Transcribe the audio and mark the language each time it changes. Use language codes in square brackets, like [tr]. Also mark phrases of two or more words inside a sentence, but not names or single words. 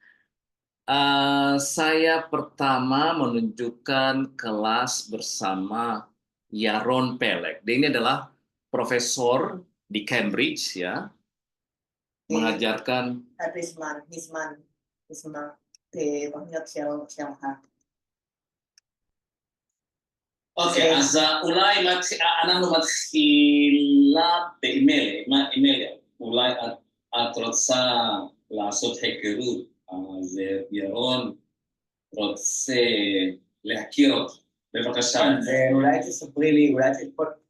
[id] Saya pertama menunjukkan kelas bersama Yaron Pelek. Dia ini adalah profesor di Cambridge ya, mengajarkan. Oke, [he] אולי אנחנו מתחילה באימייל, אולי את רוצה לעשות היכרות, אז ירון רוצה להכיר אותך, בבקשה. אולי תספרי לי, אולי תספר.